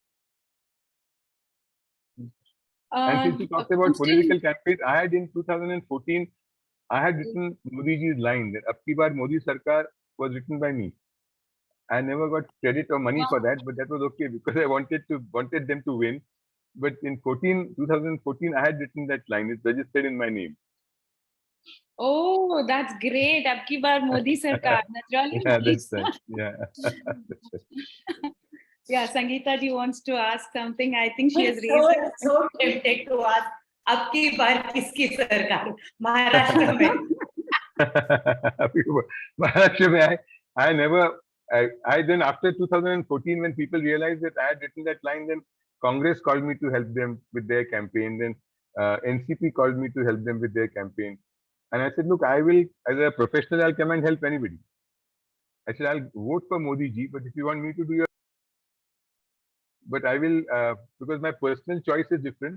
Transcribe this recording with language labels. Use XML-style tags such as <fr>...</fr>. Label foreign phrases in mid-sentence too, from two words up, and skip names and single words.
<en>And since you talked about political campaigns, I had in 2014, I had written Modi ji's line that</en> <hi>"अब की बार मोदी सरकार"</hi> <en>was written by me. I never got credit or money for that, but that was okay because I wanted them to win. But in 2014, I had written that line. It's registered in my name. Oh, that's great.</en> <hi>अब की बार मोदी सरकार.</hi> <en>That's really nice. That's right. Yeah. That's right. Yeah, Sangeeta ji wants to ask something. I think she has raised it. So tempted to ask.</en> <hi>अब की बार किसकी सरकार महाराष्ट्र में? महाराष्ट्र में,</hi> <en>I never, I then after 2014 when people realized that I had written that line, then Congress called me to help them with their campaign. Then NCP called me to help them with their campaign. And I said, look, I will, as a professional, I'll come and help anybody. I said, I'll vote for Modi ji, but if you want me to do your, but I will, because my personal choice is different.</en>